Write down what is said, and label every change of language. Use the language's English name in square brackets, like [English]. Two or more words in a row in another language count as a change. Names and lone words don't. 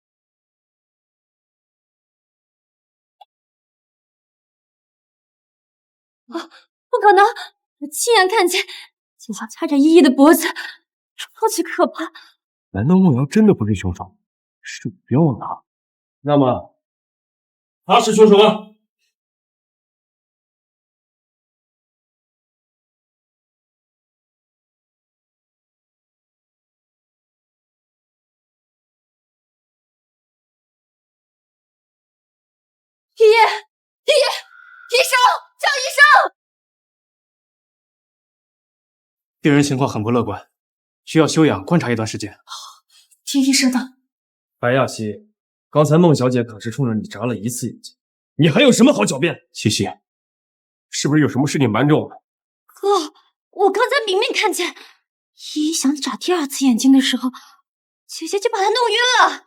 [Chinese] 啊，不可能！我親眼看見警察掐着依依的脖子，超級可怕。難道孟瑤真的不是兇手？是不用了。那麼，他是兇手嗎？依依，醫生，叫醫生！病人情況很不樂觀，需要休養觀察一段時間。聽醫生的。白亞西，刚才孟小姐可是冲着你眨了1次眼睛，你还有什么好狡辩？西西，是不是有什么事情瞒着我们？哥，我刚才明明看见依依想眨第2次眼睛的时候，姐姐就把她弄晕了。